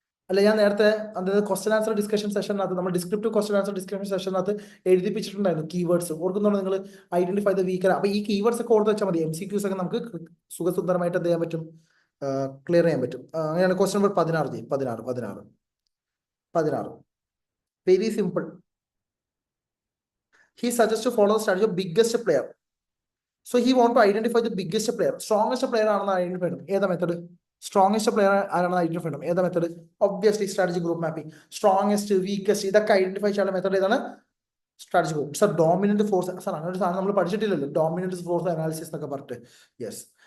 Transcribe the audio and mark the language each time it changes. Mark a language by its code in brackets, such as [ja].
[ml] അല്ല, ഞാൻ നേരത്തെ അതായത് ക്വസ്റ്റൻ ആൻസർ ഡിസ്കഷൻ സെഷനകത്ത് നമ്മൾ descriptive question answer discussion സെഷനകത്ത് എഴുതിപ്പിച്ചിട്ടുണ്ടായിരുന്നു keywords. ഓർക്കുന്നുണ്ടോ നിങ്ങൾ? [en] Identify the weaker. [ml] അപ്പൊ ഈ കീവേഡ്സ് ഒക്കെ ഓർത്ത് വെച്ചാൽ മതി. MCQs ഒക്കെ നമുക്ക് സുഖസുന്ദരമായിട്ട് എന്ത് ചെയ്യാൻ പറ്റും? ക്ലിയർ ചെയ്യാൻ പറ്റും. അങ്ങനെയാണ് question number 16. 16. [en] Very simple. He suggests to follow the strategy of biggest player. So he want to identify the biggest player. [ml] Strongest player ആണെന്ന് ഐഡന്റിഫൈ ചെയ്യണം. ഏതാ മെത്തേഡ്? സ്ട്രോങ്ങസ്റ്റ് പ്ലെയർ ആരാണെന്ന് ഐഡന്റിഫൈ ചെയ്യണം. ഏതാ method? Obviously strategy group mapping. Strongest, weakest ഇതൊക്കെ identify ചെയ്യാനുള്ള method ഏതാണ്? Strategy group. Sir dominant force, sir അങ്ങനെ ഒരു സാധനം നമ്മൾ പഠിച്ചിട്ടില്ലല്ലോ, ഡോമിനന്റ് ഫോഴ്സ് അനാലിസിസ് എന്നൊക്കെ പറഞ്ഞിട്ട്. യെസ്.